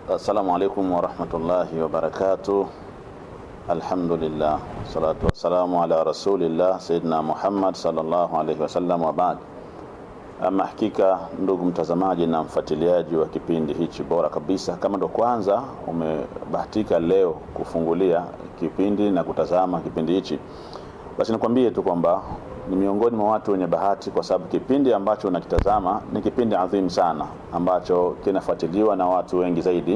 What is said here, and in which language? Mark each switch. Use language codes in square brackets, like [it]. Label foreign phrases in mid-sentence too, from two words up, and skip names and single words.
[ar] السلام عليكم ورحمة الله وبركاته الحمد لله الصلاة والسلام على رسول الله سيدنا محمد صلى الله عليه وسلم وبعد. [sw] Ama hakika, ndugu mtazamaji na mfuatiliaji wa kipindi hichi bora kabisa, kama ndo kwanza umebahatika leo kufungulia kipindi na kutazama kipindi hichi, basi nikwambie tu kwamba ni miongoni mwa watu wenye bahati, kwa sababu kipindi ambacho unakitazama ni kipindi adhimu sana ambacho kinafuatiliwa na watu wengi zaidi.